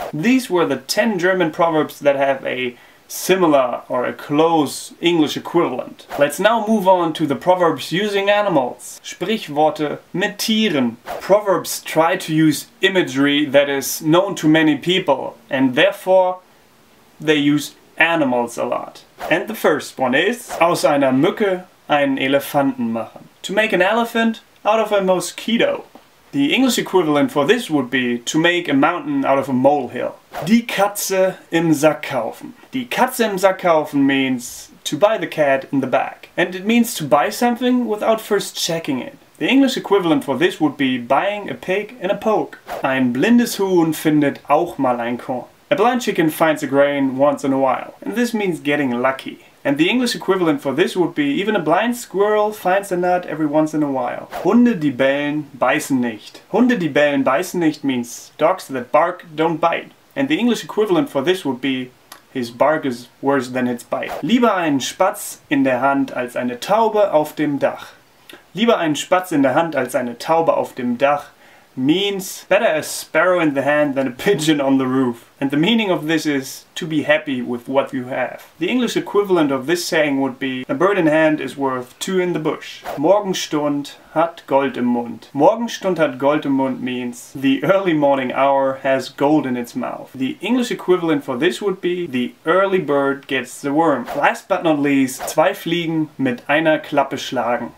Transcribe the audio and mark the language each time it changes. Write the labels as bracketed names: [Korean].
[English] These were the 10 German proverbs that have a similar or a close English equivalent. Let's now move on to the proverbs using animals. [German] Sprichworte mit Tieren. [English] Proverbs try to use imagery that is known to many people and therefore they use animals a lot. And the first one is [German] aus einer Mücke einen Elefanten machen. [English] To make an elephant out of a mosquito. The English equivalent for this would be to make a mountain out of a molehill. [German] Die Katze im Sack kaufen. Die Katze im Sack kaufen [English] means to buy the cat in the bag. And it means to buy something without first checking it. The English equivalent for this would be buying a pig in a poke. [German] Ein blindes Huhn findet auch mal ein Korn. [English] A blind chicken finds a grain once in a while, and this means getting lucky. And the English equivalent for this would be even a blind squirrel finds a nut every once in a while. [German] Hunde, die bellen, beißen nicht. Hunde, die bellen, beißen nicht [English] means dogs that bark don't bite. And the English equivalent for this would be his bark is worse than its bite. [German] Lieber einen Spatz in der Hand als eine Taube auf dem Dach. Lieber einen Spatz in der Hand als eine Taube auf dem Dach [English] means better a sparrow in the hand than a pigeon on the roof. And the meaning of this is to be happy with what you have. The English equivalent of this saying would be a bird in hand is worth two in the bush. [German] Morgenstund hat Gold im Mund. Morgenstund hat Gold im Mund [English] means the early morning hour has gold in its mouth. The English equivalent for this would be the early bird gets the worm. Last but not least, [German] zwei Fliegen mit einer Klappe schlagen.